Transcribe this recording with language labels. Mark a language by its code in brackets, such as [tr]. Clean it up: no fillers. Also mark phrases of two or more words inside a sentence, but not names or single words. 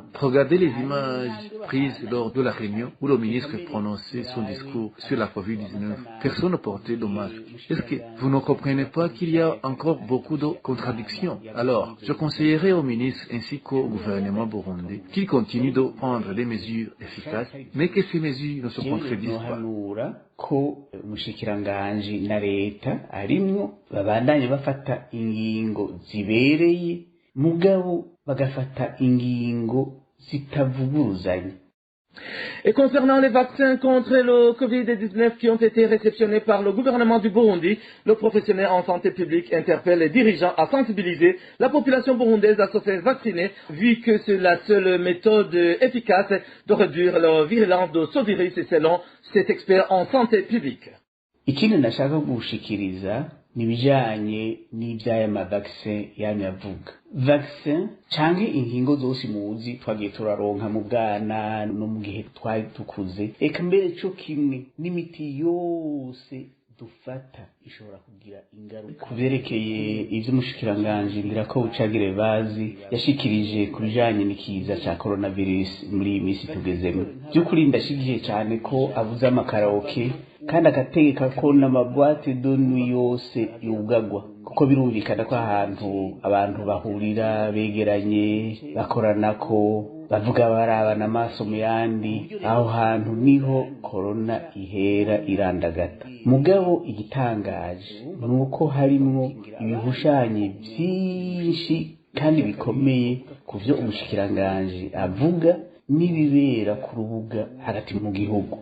[fr] Regardez les images prises lors de la réunion où le ministre prononçait son discours sur la Covid-19. Personne ne portait de masque. Est-ce que vous ne comprenez pas qu'il y a encore beaucoup de contradictions? Alors, je conseillerais au ministre ainsi qu'au gouvernement burundais qu'ils continuent de prendre des mesures efficaces, mais que ces mesures ne se contredisent pas. [rn] Ko umushikiranganji na leta arimwo babandanye bafata ingingo zibereye mugabo bagafata ingingo zitavuguruzanya. [fr] Et concernant les vaccins contre le Covid-19 qui ont été réceptionnés par le gouvernement du Burundi, le professionnel en santé publique interpelle les dirigeants à sensibiliser la population burundaise à se faire vacciner, vu que c'est la seule méthode efficace de réduire la virulence de ce virus, selon cet expert en santé publique. [rn] Ikindi nashaka gushikiriza nibijanye n'ivyaya mavaccin yamye avuga. Vaccin canke inkingo zose muzi twagiye turaronka mu bwana no mu gihe twari tukuze, eka mbere cyo kimwe n'imiti yose dufata ishobora kugira ingaruka. Kuvyerekeye ivy'umushikiranganji Ndirakobuca Gervasi yashikirije ku bijanye n'ikiza ca coronavirus muri iyi minsi tugezemo. By'ukuri ndashigiye cyane ko avuze amakaraoke kandi agategeka ko n'amabwate [fr] de nuit [rn] yose yugagwa, kuko birumvikana ko ahantu abantu bahurira begeranye bakoranako bavuga barabana amaso mu yandi, aho hantu niho korona ihera irandagata. Mugabo igitangaje nuko harimwo ibihushanyo byinshi kandi bikomeye ku vyo umushikiranganji avuga n'ibibera ku rubuga hagati mu gihugu.